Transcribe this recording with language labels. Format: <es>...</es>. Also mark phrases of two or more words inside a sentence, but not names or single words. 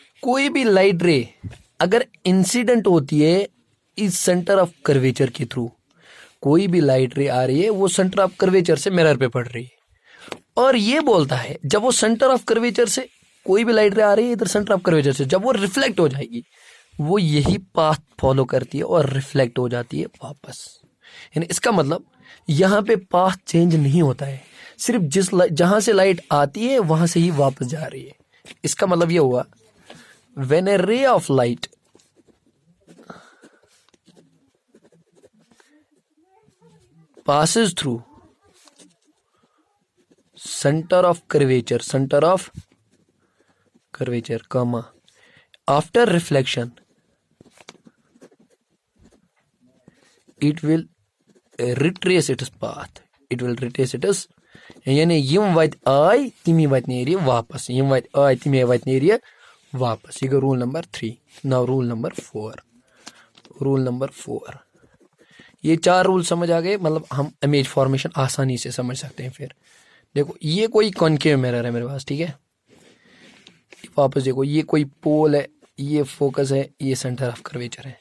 <hi>कोई भी</hi> <en>light ray</en> <hi>अगर इंसिडेंट होती है इस</hi> <en>center of curvature</en> <hi>के थ्रू, कोई भी</hi> <en>light ray</en> <hi>आ रही है वो</hi> <en>center of curvature</en> <hi>से मिरर पे पड़ रही है, और ये बोलता है जब वो</hi> <en>center of curvature</en> <hi>से कोई भी</hi> <en>light ray</en> <hi>आ रही है इधर</hi> <en>center of curvature</en> <hi>से, जब वो रिफ्लेक्ट हो जाएगी वो यही</hi> <en>path follow</en> <hi>करती है और रिफ्लेक्ट हो जाती है वापस। यानी इसका मतलब यहाँ पे</hi> <en>path change</en> <hi>नहीं होता है, सिर्फ जहां से लाइट आती है वहां से ही वापस जा रही है। इसका मतलब ये हुआ</hi> <en>when a ray of light passes through center of curvature comma after reflection it will retrace its path,</en> <ks>यानी यम वत आय तिमी वत नेरिए वापस, यम वत आय तिमी वत नेरिए वापस। ये गो</ks> <en>rule number 3. now rule number 4.</en> <hi>ये 4 रूल समझ आ गए, मतलब हम</hi> <en>image formation</en> <hi>आसानी से समझ सकते हैं। फिर देखो ये कोई</hi> <en>concave mirror</en> <hi>है मेरे पास, ठीक है। वापस देखो ये कोई पोल है, ये फोकस है, ये</hi> <en>center of curvature</en> <hi>है।</hi>